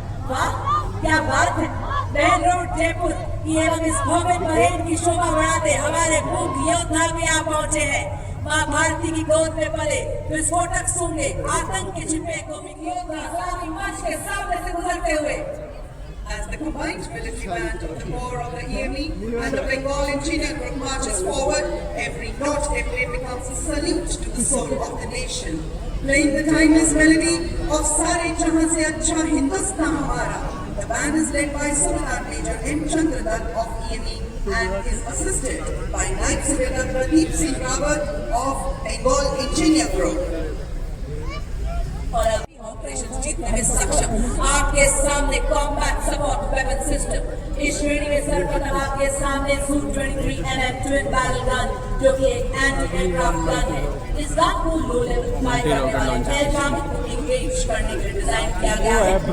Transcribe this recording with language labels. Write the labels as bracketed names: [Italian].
[Hindi] वाह क्या बात है। मेन रोड जयपुर एवं इस भव्य परेड की शोभा बढ़ाते हमारे मूक योद्धा भी यहाँ पहुंचे हैं। मां भारती की गोद में पले विस्फोटक सूंघे आतंक के छिपे कोमिक योद्धा सलामी मार्च के सामने से गुजरते हुए। [English] As the combined military band of the Corps of the EME and the Bengal Engineer Group marches forward, every note they play becomes a salute to the soul of the nation. Playing the timeless melody of Sare Jahan Se Acha Hindustan Hamara, the band is led by Subedar Major M. Chandradat of EME and is assisted by 9th Subedar Pradeep Singh Rawat of Bengal Engineer Group. [Hindi] और अभी operation जीतने में सक्षम आपके सामने combat support weapon system इस श्रेणी में सर्वप्रथम आपके सामने Su-23 mm twin barrel gun जो कि एक एंटी एयरक्राफ्ट गन है। इस गन को लो लेवल फायर करने वाले एयर टारगेट को इंगेज करने के लिए डिजाइन किया गया है।